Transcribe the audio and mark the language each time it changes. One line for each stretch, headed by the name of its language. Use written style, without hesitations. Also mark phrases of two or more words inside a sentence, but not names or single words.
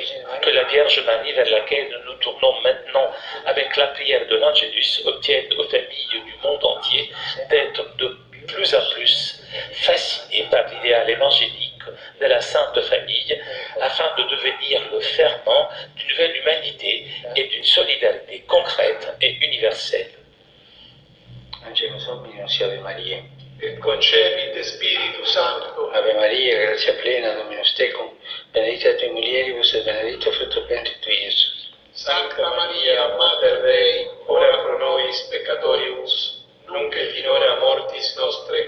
French: Que la Vierge Marie, vers laquelle nous nous tournons maintenant avec la prière de l'Angélus, obtienne aux familles du monde entier d'être de plus en plus fascinées par l'idéal évangélique de la Sainte Famille, afin de devenir le ferment d'une nouvelle humanité et d'une solidarité concrète et universelle.
Latin: Angelus Dominus, Ave Maria. Et concepit Spiritus Sancto, Ave Maria, grazia plena, Dominus tecum, benedicta tui mulieribus et benedictus fructus ventris tui, Iesus. Sancta Maria, Mater Dei, ora pro nobis peccatoribus, nunc et in hora mortis nostre.